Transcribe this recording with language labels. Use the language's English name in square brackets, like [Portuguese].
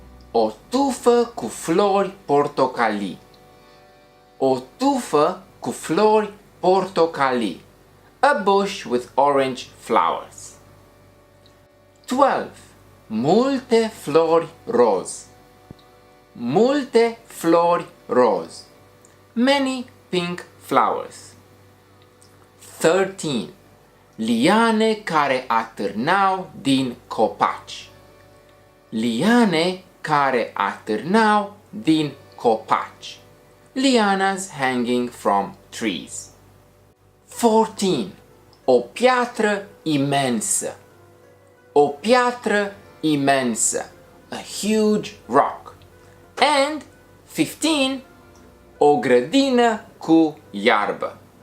[Romanian] O tufă cu flori portocalii. O tufă cu flori portocalii. [English] A bush with orange flowers. [Romanian] 12. Multe flori roz. Multe flori roz. [English] Many pink flowers. [Romanian] 13. Liane care atârnau din copaci. Liane care atârnau din copaci. [English] Lianas hanging from trees. [Romanian] 14. O piatră imensă. O piatră imensă. [English] A huge rock. [Romanian] And 15. O grădină cu iarbă.